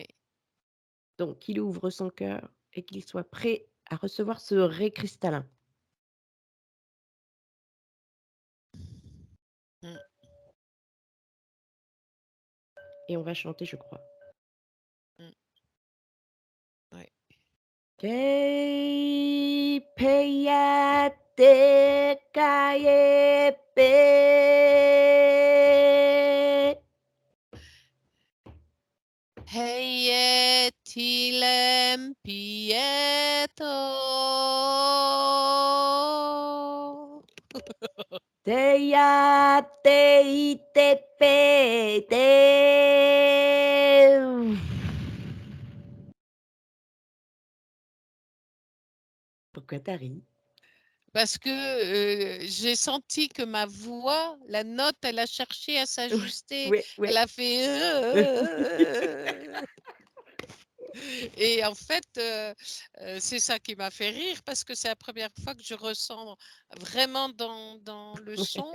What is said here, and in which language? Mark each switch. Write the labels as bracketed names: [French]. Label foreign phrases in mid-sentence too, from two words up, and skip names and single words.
[French] Donc qu'il ouvre son cœur et qu'il soit prêt à recevoir ce ré cristallin Mmh, et on va chanter, je crois. mmh, ouais. Kei peia te kaie pe. Hei tilem pieto. Teia te ite pe te. Pourquoi tu ri? Parce que, j'ai senti que ma voix, la note, elle a cherché à s'ajuster. Oui, Elle oui. a fait et en fait, c'est ça qui m'a fait rire parce que c'est la première fois que je ressens vraiment dans le son.